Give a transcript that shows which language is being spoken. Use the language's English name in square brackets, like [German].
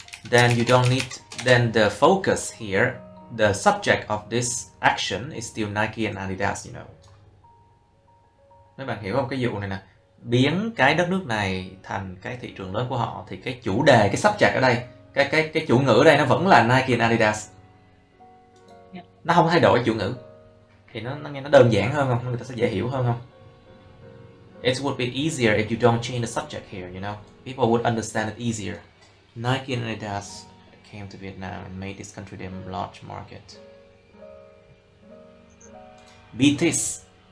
[English] Then you don't need, then the focus here, the subject of this action is still Nike and Adidas, you know. [Vietnamese] Mấy bạn hiểu không? Cái vụ này nè, biến cái đất nước này thành cái thị trường lớn của họ, thì cái chủ đề, cái subject ở đây, cái chủ ngữ ở đây nó vẫn là Nike and Adidas. Nó không thay đổi chủ ngữ. Thì nó nghe nó đơn giản hơn không? Người ta sẽ dễ hiểu hơn không? [English] It would be easier if you don't change the subject here, you know. People would understand it easier. Nike and Adidas came to Vietnam and made this country their large market. BTS.